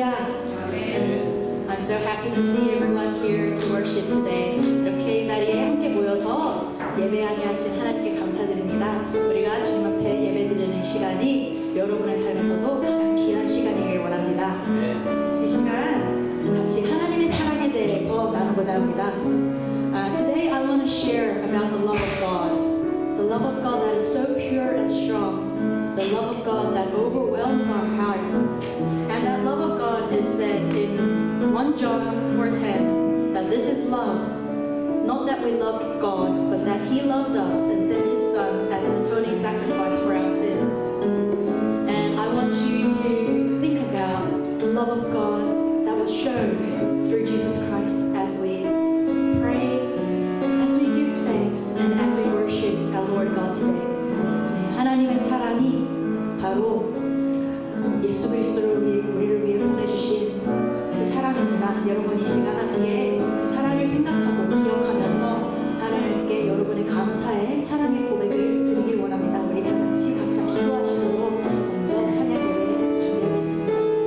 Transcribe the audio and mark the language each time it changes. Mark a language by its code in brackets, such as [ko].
[en] happy to see everyone here to worship today. [ko] 이렇게 이 자리에 함께 모여서 예배하게 하신 하나님께 감사드립니다. 우리가 주님 앞에 예배드리는 시간이 여러분의 삶에서도 가장 귀한 시간이길 원합니다. 이 시간 같이 하나님의 사랑에 대해서 나누고자 합니다. [en] Today I want to share about the love of God. The love of God that is so pure and strong. The love of God that overwhelms our heart. And that love of God is said in 1 John 4:10 that this is love. Not that we loved God, but that He loved us and sent His Son as an atoning sacrifice for our sins. And I want you to think about the love of God that was shown through Jesus Christ as we pray, as we give thanks, and as we worship our Lord God today. [ko] 하나님의 사랑이 바로 예수 그리스도를 우리를 위해 보내주신 그 사랑입니다. 여러분 이 시간 함께 그 사랑을 생각하고 기억하면서 하나님께 여러분의 감사의 사랑의 고백을 드리길 원합니다. 우리 다 같이 각자 기도하시고 먼저 찬양 예배 준비하겠습니다.